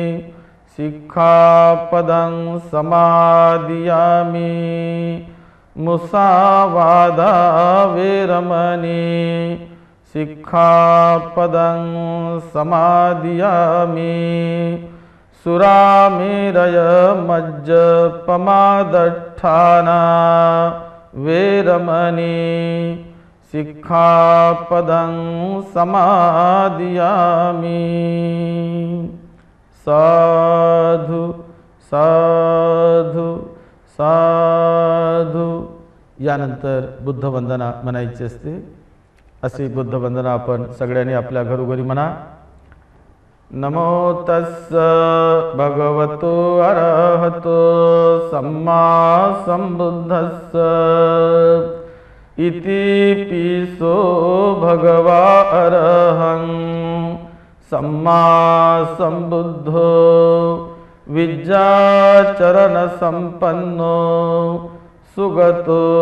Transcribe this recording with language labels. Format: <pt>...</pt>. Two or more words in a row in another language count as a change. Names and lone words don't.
<pi>शिक्षापदं समादियामि मुसावादा वेरमणी शिक्षापदं समादियामि सुरामेरय मज्जपमादट्ठाना वेरमणी शिक्षापदं समादियामि. साधु साधु साधु.</pi> <mr>यानंतर बुद्धवंदना म्हणायची असते. अशी बुद्धवंदना आपण सगळ्यांनी आपल्या घरोघरी म्हणा.</mr> <pi>नमो तस्स भगवतो अरहतो सम्मा संबुद्धस्स इति पीसो भगवा अरहं सम्मा संबुद्धो विद्याचरण संपन्नो सुगतो</pi>